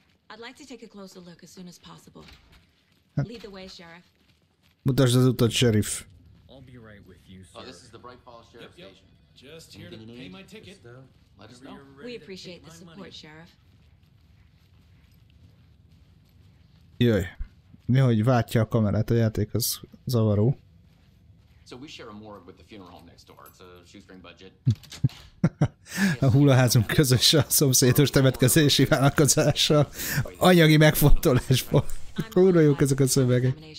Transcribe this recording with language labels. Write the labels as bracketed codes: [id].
[en] I'd like to take a closer look as soon as possible. [hu] Hát. [en] Lead the way, Sheriff. [hu] Mutasd az utat, sheriff. [en] Oh, this is the Bright Falls Sheriff Station. Just here to pay my ticket. Let us know. We appreciate the support, Sheriff. [hu] Jöjj. Mi, hogy váltja a kamerát, a játék az zavaró. [en] So we share a morgue with the funeral home next door. It's a shoestring budget. [hu] A hullaházunk közös a szomszédos temetkezési vállalkozással. Anyagi megfontolásból. Kurva jók ezek a szövegek.